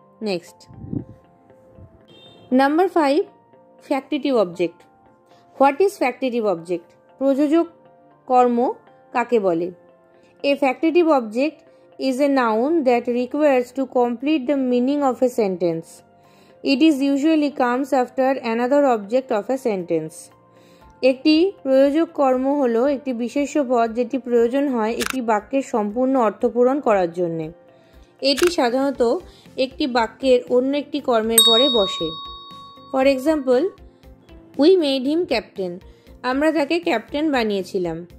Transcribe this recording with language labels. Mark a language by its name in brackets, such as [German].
[English] Next number 5, factitive object. What is factitive object, [Bangla] প্রযোজক কর্ম কাকে বলে। [English] A factitive object is a noun that requires to complete the meaning of a sentence. It is usually comes after another object of a sentence. [Bangla] একটি প্রয়োজক কর্ম হলো একটি বিশেষ্য পদ যেটি প্রয়োজন হয় একটি বাক্যের সম্পূর্ণ অর্থ পূরণ করার জন্যে। এটি সাধারণত একটি বাক্যের অন্য একটি কর্মের পরে বসে। [English] for example, we made him captain, [Bangla] আমরা তাকে ক্যাপ্টেন বানিয়েছিলাম।